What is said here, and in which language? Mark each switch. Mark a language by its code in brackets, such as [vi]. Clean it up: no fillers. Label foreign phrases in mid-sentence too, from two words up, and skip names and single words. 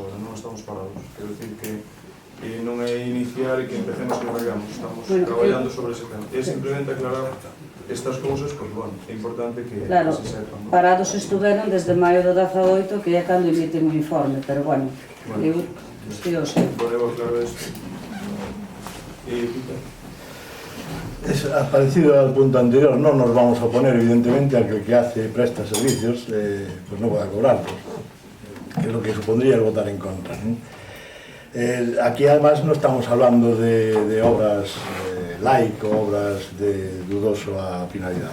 [gl] Non estamos parados, quero dicir que non é iniciar e que empecemos que vayamos, estamos traballando sobre ese tema. É simplemente aclarar estas cousas, porque, bueno, é importante que se sepan. Parados estuveron desde maio do 18, que é cando emiten o informe, pero, bueno, eu estou ao seu. Podemos aclarar isto. [es] Es parecido al punto anterior, no nos vamos a oponer evidentemente a que el que presta servicios pues no pueda cobrarlos, que es lo que supondría el votar en contra, ¿no? Aquí además no estamos hablando de obras light o obras de dudosa finalidad.